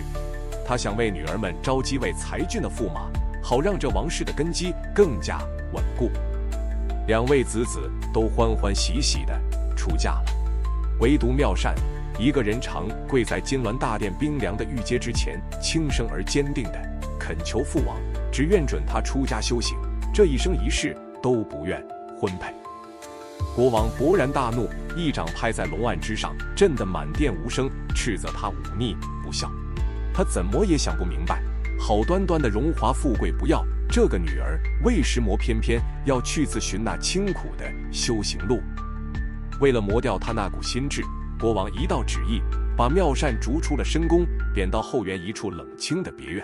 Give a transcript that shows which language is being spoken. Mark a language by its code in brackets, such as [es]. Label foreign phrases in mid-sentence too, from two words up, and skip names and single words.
[zh] 他想為女兒們招幾位才俊的駙馬，好讓這王室的根基更加穩固。2位子都歡歡喜喜地出嫁了，唯獨妙善一個人常跪在金鑾大殿冰涼的玉階之前，輕聲而堅定地懇求父王，只願准他出家修行，這一生一世都不願婚配。國王勃然大怒，一掌拍在龍案之上，震得滿殿無聲，斥責他忤逆不孝。他怎麼也想不明白，好端端的榮華富貴不要，這個女兒為什麼偏偏要去自尋那清苦的修行路？為了磨掉他那股心智，國王一道旨意，把妙善逐出了深宮，貶到後園一處冷清的別院。